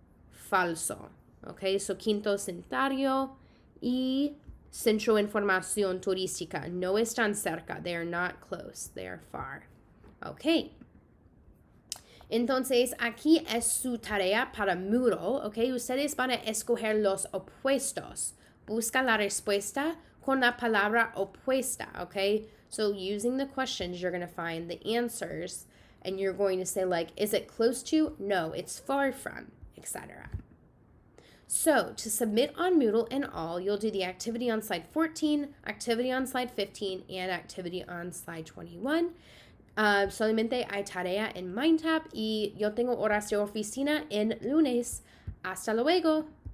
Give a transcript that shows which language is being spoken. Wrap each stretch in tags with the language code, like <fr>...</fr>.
<es>Falso. Ok, so Quinto Centenario y centro de información turística no están cerca.</es> <en>They are not close. They are far. Ok.</en> <es>Entonces, aquí es su tarea para Moodle. Ok, ustedes van a escoger los opuestos. Busca la respuesta con la palabra opuesta, okay?</es> <en>So using the questions, you're going to find the answers, and you're going to say, like, is it close to? No, it's far from, etc. So to submit on Moodle and all, you'll do the activity on slide 14, activity on slide 15, and activity on slide 21.</en> <es>Solamente hay tarea en MindTap y yo tengo horas de oficina en lunes. Hasta luego.</es>